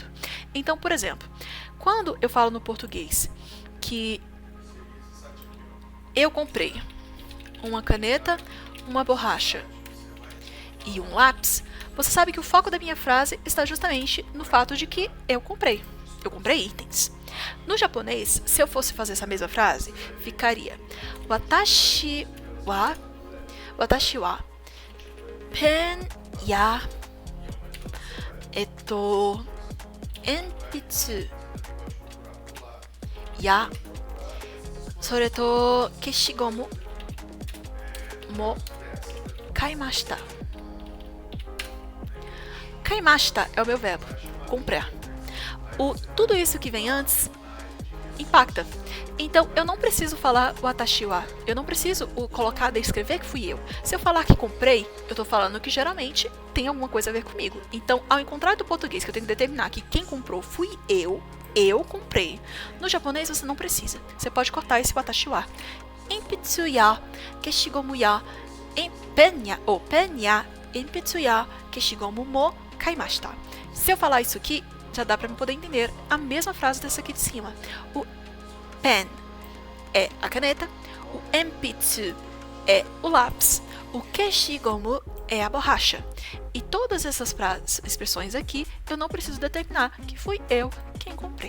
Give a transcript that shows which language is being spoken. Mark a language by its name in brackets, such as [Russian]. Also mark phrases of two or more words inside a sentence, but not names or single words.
[Portuguese] Então, por exemplo, quando eu falo no português que eu comprei uma caneta, uma borracha e um lápis, você sabe que o foco da minha frase está justamente no fato de que eu comprei. Eu comprei itens. No japonês, se eu fosse fazer essa mesma frase, ficaria [Japanese] 私はペンや鉛筆やそれと消しゴムも買いました. [Portuguese] Kaimashita é o meu verbo, comprar. Tudo isso que vem antes impacta. Então, eu não preciso falar [Japanese] 私は. [Portuguese] Eu não preciso colocar, descrever que fui eu. Se eu falar que comprei, eu estou falando que geralmente tem alguma coisa a ver comigo. Então, ao contrário do português, que eu tenho que determinar que quem comprou fui eu comprei. No japonês, você não precisa. Você pode cortar esse [Japanese] 私は. 鉛筆や、消しゴムや、ペンや、鉛筆や、消しゴムも買いました. [Portuguese] Se eu falar isso aqui, já dá para poder entender a mesma frase dessa aqui de cima. O pen é a caneta, o enpitsu é o lápis, o keshigomu é a borracha. E todas essas expressões aqui, eu não preciso determinar que fui eu quem comprei.